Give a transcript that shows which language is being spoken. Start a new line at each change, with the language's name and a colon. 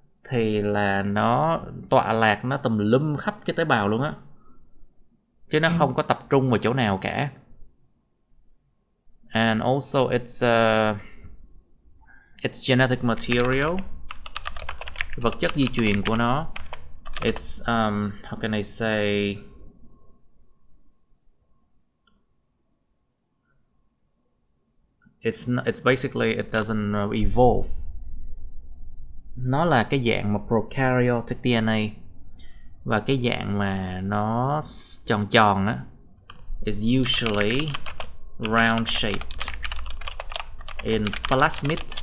Vietnamese: Thì là nó tọa lạc, nó tùm lum khắp cái tế bào luôn á, chứ nó không có tập trung vào chỗ nào cả.
English: And also it's genetic material,
Vietnamese: vật chất di truyền của nó.
English: It's how can I say, it's basically it doesn't evolve.
Vietnamese: Nó là cái dạng mà prokaryotic DNA, và cái dạng mà nó tròn tròn á
English: is usually round shaped in plasmid.